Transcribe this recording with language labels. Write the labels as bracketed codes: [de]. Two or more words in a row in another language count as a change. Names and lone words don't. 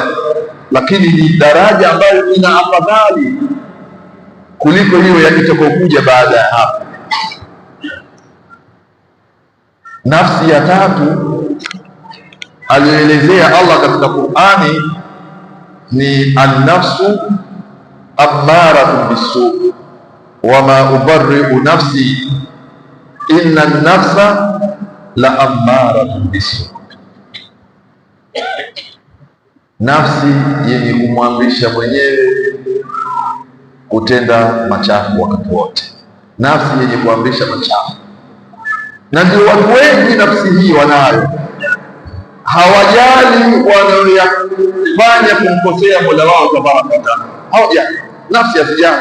[sw] Lakini ni daraja ambayo ina afadhali kuliko hiyo yakitokokuja baada ya hapo. Nafsi ya tatu aliyoelezea Allah katika Qur'ani ni [ar] النفس أمارة بالسوء وما أبرئ نفسي إن النفس لأمارة بالسوء'. [sw] Nafsi yenye kumwamrisha mwenyewe kutenda machafu wakati wote, nafsi yenye kuamrisha machafu. Na ndio watu wengi nafsi hii wanayo, hawajali wanayoyafanya kumkosea Mola wao [ar] تبارك وتعالى, [sw] hawajali, nafsi hazijali.